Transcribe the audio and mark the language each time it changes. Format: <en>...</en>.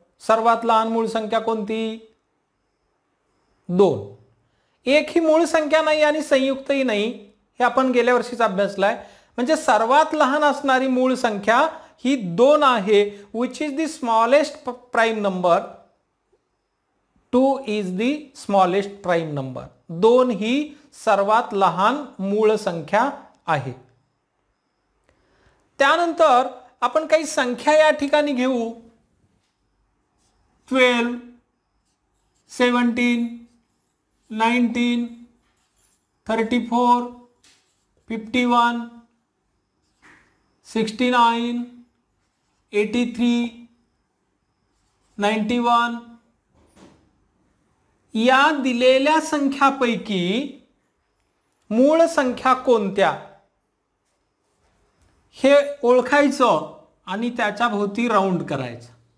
<mr>सर्वात लहान मूळ संख्या कोणती? 2। 1 ही मूळ संख्या नाही आणि संयुक्तही नाही, हे आपण गेल्या वर्षीच अभ्यासलाय। म्हणजे सर्वात लहान असणारी मूळ संख्या ही 2 आहे,</mr> <en>which is the smallest prime number। 2 is the smallest prime number।</en> <mr>2 ही सर्वात लहान मूळ संख्या आहे। त्यानंतर आपण काही संख्या या ठिकाणी घेऊ। 12, 17, 19, 34, 51, 69, 83, 91 या दिलेल्या संख्यापैकी मूळ संख्या कोणत्या हे ओळखायचं आणि त्याच्या भोवती राऊंड करायचं।</mr>